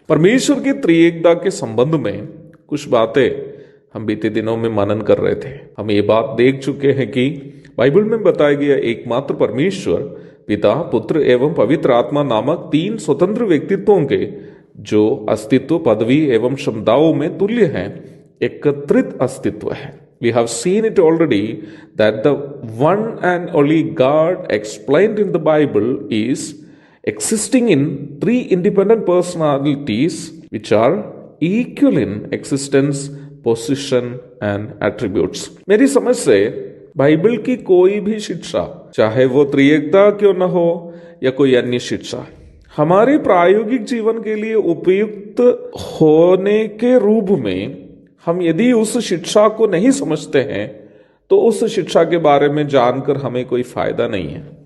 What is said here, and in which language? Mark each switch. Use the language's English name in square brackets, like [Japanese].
[Hindi] परमेश्वर की त्रिएकता के संबंध में कुछ बातें हम बीते दिनों में मनन कर रहे थे। हम ये बात देख चुके हैं कि बाइबल में बताया गया एकमात्र परमेश्वर पिता, पुत्र एवं पवित्र आत्मा नामक तीन स्वतंत्र व्यक्तित्वों के जो अस्तित्व, पदवी एवं क्षमताओं में तुल्य हैं, एकत्रित अस्तित्व है। [English] We have seen it already that the one and only God explained in the Bible is existing in three independent personalities which are equal in existence, position and attributes। [Hindi] मेरी समझ से बाइबल की कोई भी शिक्षा, चाहे वो त्रिएकता क्यों न हो या कोई अन्य शिक्षा, हमारे प्रायोगिक जीवन के लिए उपयुक्त होने के रूप में हम यदि उस शिक्षा को नहीं समझते हैं तो उस शिक्षा के बारे में जानकर हमें कोई फायदा नहीं है।